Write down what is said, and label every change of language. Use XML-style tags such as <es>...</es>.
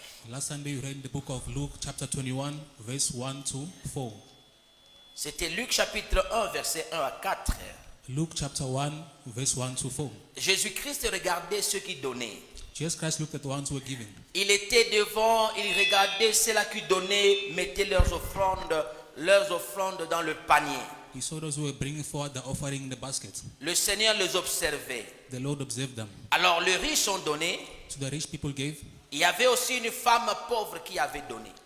<en>Last Sunday you read the book of Luke chapter 21 verse 1 to 4.</en> <fr>C'était Luc chapitre 1, verset 1 à 4.</fr> <en>Luke chapter 1 verse 1 to 4.</en> <fr>Jésus-Christ regardait ceux qui donnaient.</fr> <en>Jesus Christ looked at the ones who were giving.</en> <fr>Il était devant, il regardait ceux-là qui donnaient, mettaient leurs offrandes dans le panier.</fr> <en>He saw those who were bringing forward the offering in the basket.</en> <fr>Le Seigneur les observait.</fr> <en>The Lord observed them.</en> <fr>Alors les riches ont donné.</fr> <en>So the rich people gave.</en> <fr>Il y avait aussi une femme pauvre qui avait donné.</fr>